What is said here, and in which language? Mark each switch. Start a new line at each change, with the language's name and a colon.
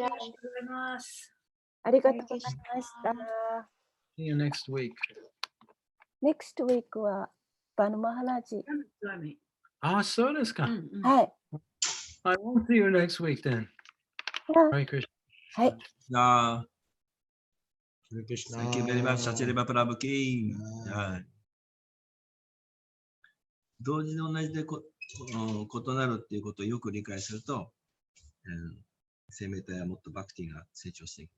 Japanese: ありがとうございます。ありがとうございました。
English: See you next week. Next week
Japanese: はバヌマハラジ。 Ah, so desu ka. はい。
English: I won't see you next week then.
Sanskrit: Hare Krishna.
Japanese: はい。
English: Thank you very much, Satyadeva Prabhu Ki.
Japanese: 同時で同じで異なるっていうことをよく理解すると、生命体はもっとバクティが成長していく。